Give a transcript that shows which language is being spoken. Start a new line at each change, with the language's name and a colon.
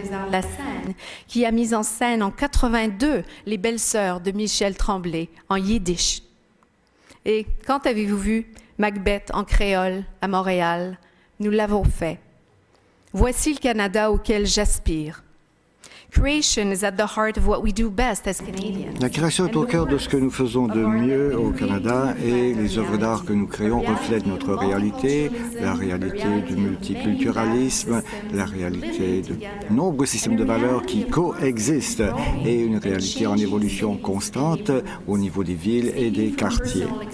French: La scène, qui a mis en scène en 82 Les Belles-Sœurs de Michel Tremblay en yiddish. Et quand avez-vous vu Macbeth en créole à Montréal? Nous l'avons fait. Voici le Canada auquel j'aspire.
English: Creation is at the heart of what we do best as Canadians.
French: La création est au cœur de ce que nous faisons de mieux au Canada et les œuvres d'art que nous créons reflètent notre réalité, la réalité du multiculturalisme, la réalité de nombreux systèmes de valeurs qui coexistent et une réalité en évolution constante au niveau des villes et des quartiers.